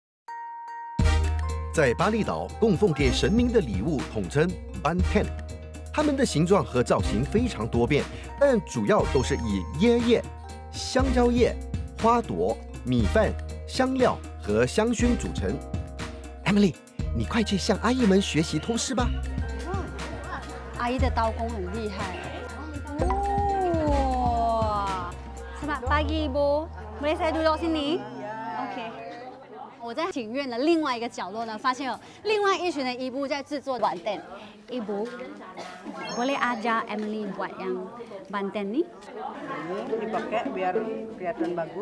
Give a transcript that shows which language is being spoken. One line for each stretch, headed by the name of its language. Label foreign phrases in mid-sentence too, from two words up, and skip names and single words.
Chinese: 在巴厘岛，供奉给神明的礼物统称 Banten， 它们的形状和造型非常多变，但主要都是以椰叶、香蕉叶、花朵、米饭、香料和香薰组成。Emily， 你快去向阿姨们学习偷师吧。阿姨的刀工很厉害。
Malay: 哇 ，Selamat pagi Ibu， boleh saya duduk sini？OK。
Chinese: 我在庭院的另外一个角落呢，发现有另外一群的ibu在制作 banten。
Malay: Ibu, boleh ajar Emily buat yang banten ni?
Indonesian: Ini dipakai biar kelihatan bagus.